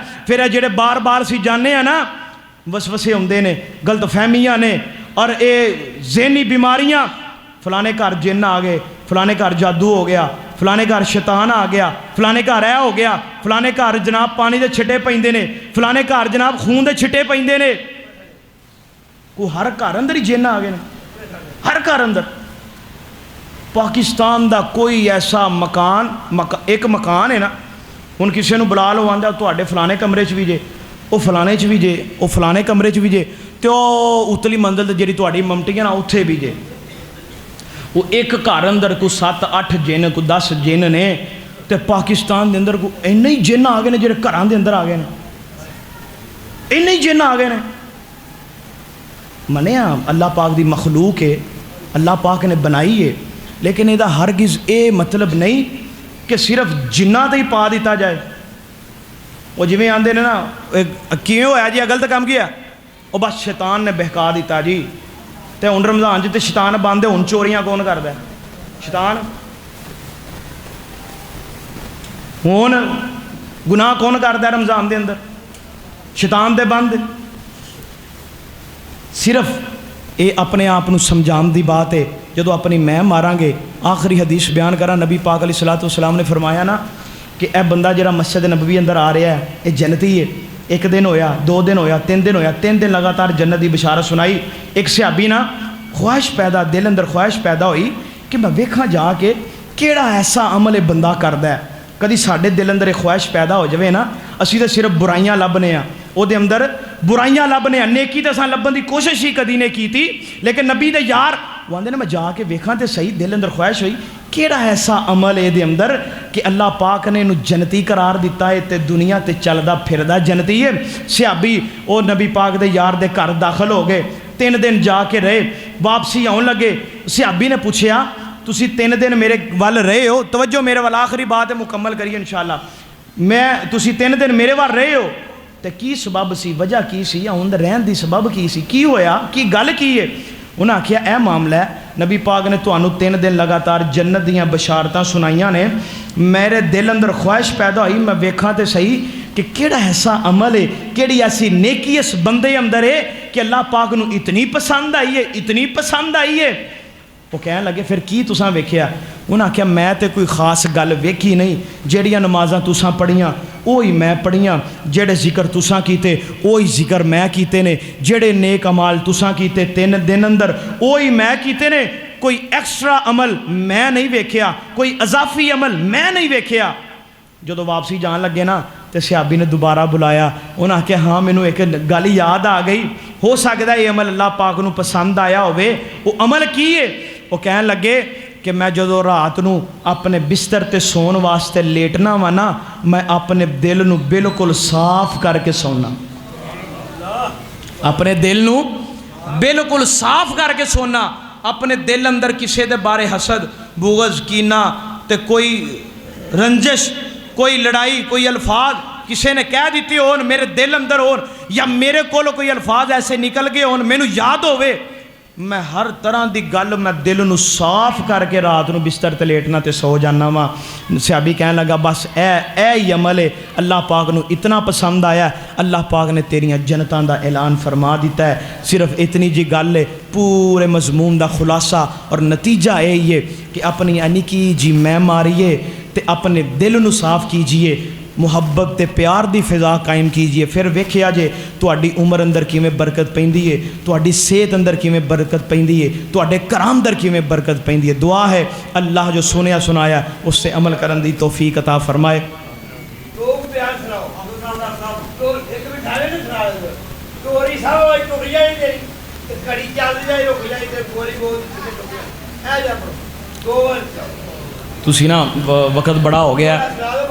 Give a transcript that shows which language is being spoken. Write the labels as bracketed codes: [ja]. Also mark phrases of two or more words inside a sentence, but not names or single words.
[pa] پھر یہ جڑے بار بار سی جانے ہیں نا، وسوسے ہوندے نے، غلط فہمیاں نے، اور یہ ذہنی بیماریاں، فلانے گھر جن آ گئے، فلانے گھر جادو ہو گیا، فلانے گھر شیطان آ گیا، فلانے گھر اے ہو گیا، فلانے گھر جناب پانی دے چھٹے پیندے نے، فلانے گھر جناب خون دے چھٹے پیندے نے۔ کوئی ہر گھر اندر ہی جن آ گئے نے، ہر گھر اندر۔ پاکستان دا کوئی ایسا ایک مکان ہے نا، ہن کسے نو بلا لو آندا تواڈے فلانے کمرے چ بھی جے، او فلانے چ بھی جے، او فلانے کمرے چ بھی جے، تے او اتلی منزل تے جڑی تواڈی ممٹی ہے نا اوتھے بھی جے۔ وہ ایک گھر اندر کوئی 7-8 جن، کوئی 10 جن نے، تے پاکستان دے اندر کوئی اینے ہی جن آ گئے نے جڑے گھراں دے اندر آ گئے نے، اینے ہی جن آ گئے نے۔ منیا اللہ پاک دی مخلوق ہے، اللہ پاک نے بنائی ہے، لیکن یہ ہرگز اے مطلب نہیں کہ صرف جنہ تے ہی پا دیتا جائے۔ وہ جویں آندے نے نا کیوں ہویا جی غلط کام کیا، وہ بس شیطان نے بہکا دیتا جی، تے ہن رمضان جی تے شیطان بند ہے، ہن چوریاں کون کردا ہے؟ شیطان۔ ہن گناہ کون کردا ہے رمضان دے اندر؟ شیطان دے بند۔ صرف اے اپنے آپ نو سمجھان دی بات ہے۔ جدو اپنی میں ماراں گے، آخری حدیث بیان کراں، نبی پاک [ar] علیہ الصلوۃ والسلام [pa] نے فرمایا نا کہ اے بندہ جڑا مسجد نبوی اندر آ رہا ہے اے جنتی ہے۔ ایک دن ہویا، 2 دن ہویا، 3 دن ہویا، 3 دن لگاتار جنت دی بشارت سنائی۔ ایک صحابی نا خواہش پیدا، دل اندر خواہش پیدا ہوئی کہ میں ویکھاں جا کے کیڑا ایسا عمل ہے بندہ کردا ہے۔ کدی ساڈے دل اندر ایک خواہش پیدا ہو جاوے نا، اسی تے صرف برائیاں لبنے ہاں، او دے اندر برائیاں لبنے ہاں، نیکی تے اساں لبن دی کوشش ہی کدی نہیں کیتی۔ لیکن نبی دے یار وہ آندے نے میں جا کے ویکھاں تے صحیح، دل اندر خواہش ہوئی کیڑا ایسا عمل ہے دے اندر کہ اللہ پاک نے انہوں جنتی قرار دیتا ہے تے دنیا تے چلدا پھردا جنتی ہے۔ صحابی او نبی پاک دے یار دے گھر داخل ہو گئے، 3 دن جا کے رہے، واپسی آن لگے۔ صحابی نے پوچھیا تسی 3 دن میرے وال رہے ہو، توجہ میرے وال، آخری بات ہے مکمل کریے [ar] انشاءاللہ، [pa] تسی 3 دن میرے وال رہے ہو تے کی سبب سی، وجہ کی سی، یا ہن رہن دی سبب کی سی، کی ہویا، کی گل کی ہے؟ انہاں آکھیا اے معاملہ ہے، نبی پاک نے تانوں 3 دن لگاتار جنت دیاں بشارتاں سنائیاں نے، میرے دل اندر خواہش پیدا ہوئی میں ویکھاں تے صحیح کہ کیڑا ایسا عمل ہے، کیڑی ایسی نیکی اس بندے اندر ہے کہ اللہ پاک نو اتنی پسند آئی ہے، اتنی پسند آئی ہے۔ وہ کہنے لگے پھر کی تساں ویکھیا؟ انہاں کہا میں تے کوئی خاص گل ویکھی نہیں، جیڑیاں نمازاں تساں پڑھیاں وہی میں پڑھیاں، جڑے ذکر تساں کیتے وہی ذکر میں کیتے نے، جڑے نیک عمال تساں کیتے 3 دن اندر وہی میں کیتے نے، کوئی ایکسٹرا عمل میں نہیں ویکھیا، کوئی اضافی عمل میں نہیں ویکھیا۔ جدو واپسی جان لگے نا تو صحابی نے دوبارہ بلایا، انہاں کہ ہاں مینوں ایک گل یاد آ گئی، ہو سکتا ہے یہ عمل اللہ پاک نو پسند آیا ہوئے۔ وہ عمل کی ہے؟ وہ کہنے لگے کہ میں جدو رات نو اپنے بستر تے سون واسطے لیٹنا وا نا، میں اپنے دل نو بالکل صاف کر کے سونا، اپنے دل نو بالکل صاف کر کے سونا۔ اپنے دل اندر کسے دے بارے حسد، بغض، کینہ تے کوئی رنجش، کوئی لڑائی، کوئی الفاظ کسے نے کہہ دیتی ہون میرے دل اندر ہون، یا میرے کولو کوئی الفاظ ایسے نکل گئے ہون مینوں یاد ہوئے، میں ہر طرح دی گل میں دل نو صاف کر کے رات نو بستر تے لیٹنا تے سو جانا وا۔ صحابی کہنے لگا بس اے ہی عمل ہے، اللہ پاک نو اتنا پسند آیا ہے، اللہ پاک نے تیریاں جنتاں دا اعلان فرما دیتا ہے۔ صرف اتنی جی گل ہے، پورے مضمون دا خلاصہ اور نتیجہ یہی ہے کہ اپنی انکی جی میں ماریے تے اپنے دل نو صاف کیجئے، محبت تے پیار دی فضا قائم کیجئے، پھر ویکھیا جے تہاڈی عمر اندر کیویں برکت پیندی ہے، تہاڈی صحت اندر کیویں برکت پیندی ہے، تہاڈے کرام اندر کیویں برکت پیندی ہے۔ دعا ہے اللہ جو سنیا سنایا اس سے عمل کرن دی توفیق عطا فرمائے۔ تسی نا وقت بڑا ہو گیا ہے،